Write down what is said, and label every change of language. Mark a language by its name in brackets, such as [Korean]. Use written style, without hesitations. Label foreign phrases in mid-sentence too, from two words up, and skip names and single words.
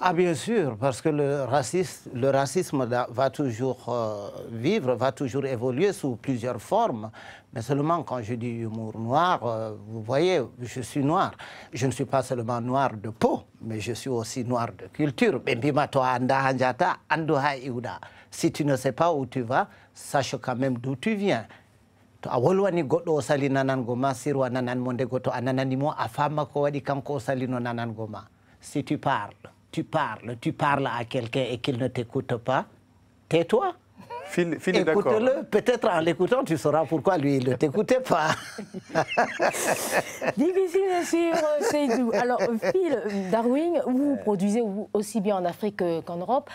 [French] Ah bien sûr, parce que le racisme va toujours vivre, va toujours évoluer sous plusieurs formes. Mais seulement quand je dis humour noir, vous voyez, je suis noir. Je ne suis pas seulement noir de peau, mais je suis aussi noir de culture. Si tu ne sais pas où tu vas, sache quand même d'où tu viens. [Fula] Awolwani goɗɗo o sali nanangoma sirwa nanan mo nde goto a nananimo a fama ko waɗi kanko o salino nanangoma. [French] Si tu parles à quelqu'un et qu'il ne t'écoute pas, tais-toi. Phil est d'accord. Écoute-le, peut-être en l'écoutant, tu sauras pourquoi lui, il ne t'écoutait pas. Difficile de suivre, Seydou. Alors, Phil, Darwin, vous produisez aussi bien en Afrique qu'en Europe.